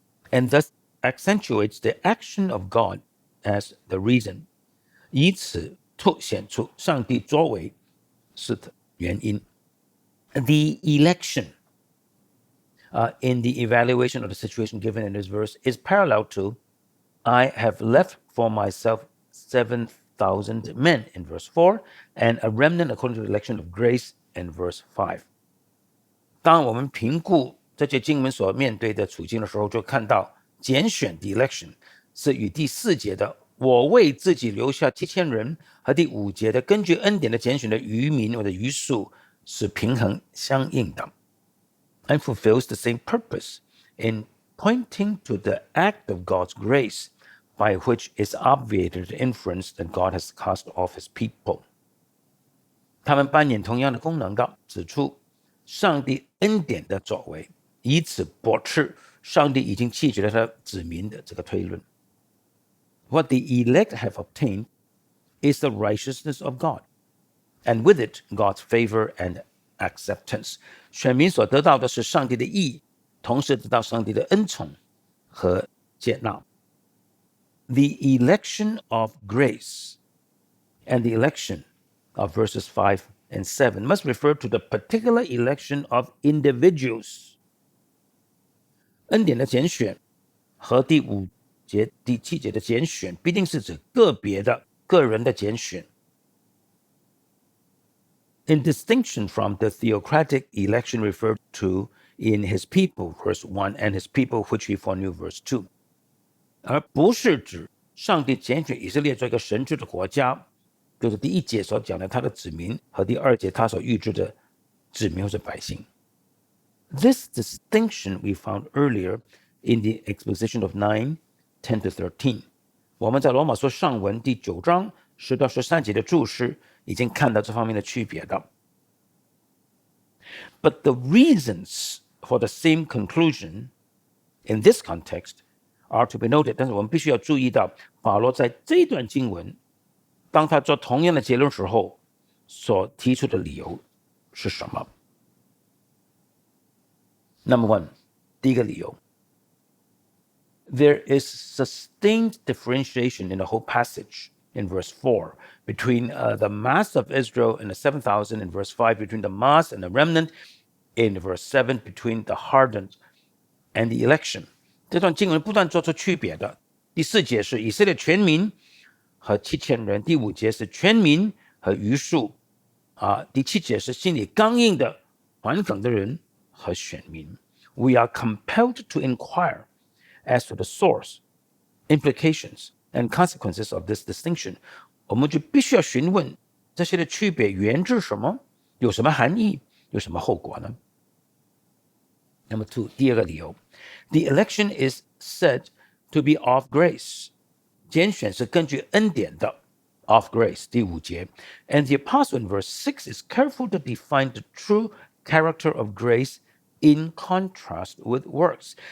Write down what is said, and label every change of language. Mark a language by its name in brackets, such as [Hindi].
[English] And thus accentuates the action of God as the reason， [Chinese] 以此凸显出上帝作为是的原因。 [English] The election in the evaluation of the situation given in this verse is parallel to I have left for myself 7,000 men in verse 4 and a remnant according to the election of grace in verse 5。 [Chinese] 当我们评估这些经文所面对的处境的时候，就看到拣选 [English] the election [Chinese] 是与第4节的我为自己留下7000人和第5节的根据恩典的拣选的余民或者余数是平衡相应的， [English] and fulfills the same purpose in pointing to the act of God's grace by which is obviated the inference that God has cast off his people。 [Chinese] 他们扮演同样的功能的，指出上帝恩典的作为，以此驳斥上帝已经弃绝了他子民的这个推论。 [English] What the elect have obtained is the righteousness of God. and with it God's favor and acceptance. [Chinese] 选民所得到的是上帝的义，同时得到上帝的恩宠和接纳。 [English] The election of grace and the election of verses 5 and 7 must refer to the particular election of individuals. [Chinese] 恩典的拣选和第5节、第7节的拣选必定是指个别的个人的拣选。 [English] In distinction from the theocratic election referred to in his people, verse 1, and his people which he foreknew, verse 2. [Chinese] 而不是指上帝拣选以色列做一个神治的国家，就是第1节所讲的他的子民和第2节他所预知的子民或是百姓。 [English] This distinction we found earlier in the exposition of 9, 10 to 13. [Chinese] 我们在罗马书上文第9章10到13节的注释已经看到这方面的区别的。 [English] But the reasons for the same conclusion in this context are to be noted. [Chinese] 但是我们必须要注意到，保罗在这一段经文，当他做同样的结论时候，所提出的理由是什么？ [English] Number one， [Chinese] 第一个理由。 [English] There is sustained differentiation in the whole passage in verse 4 between the mass of Israel and the 7,000 in verse 5, between the mass and the remnant in verse 7, between the hardened and the election. [Chinese] 这段经文不断做出区别的。第4节是以色列全民和7000人，第5节是全民和余数，第7节是心里刚硬的反梗的人和选民。 [English] We are compelled to inquire as to the source, implications, and consequences of this distinction. [Chinese] 我们就必须要询问这些的区别源自什么，有什么含义，有什么后果呢？ [English] Number two， [Chinese] 第二个理由 [English] The election is said to be of grace. [Chinese] 拣选是根据恩典的 [English] of grace， [Chinese] 第5节。 [English] And the apostle in verse 6 is careful to define the true character of grace in contrast with works.